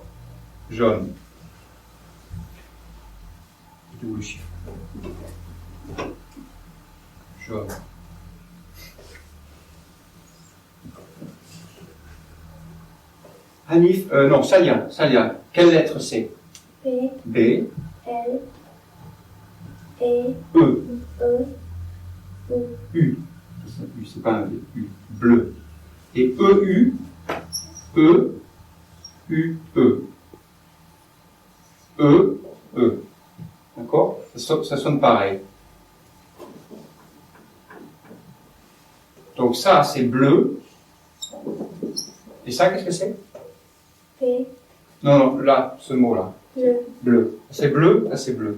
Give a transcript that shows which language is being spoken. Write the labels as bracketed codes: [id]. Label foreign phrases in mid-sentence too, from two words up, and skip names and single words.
[fr] Jaune. D'où le chiffre? Jaune. Hanif, non, Salia. Quelle lettre c'est? P. B. L. E. E. E. U. U, c'est pas un V. U. Bleu. Et EU. E. U. E. E. E. D'accord? Ça sonne pareil. Donc ça, c'est bleu. Et ça, qu'est-ce que c'est? P. Non, là, ce mot-là. Bleu. Bleu. C'est bleu, là c'est bleu.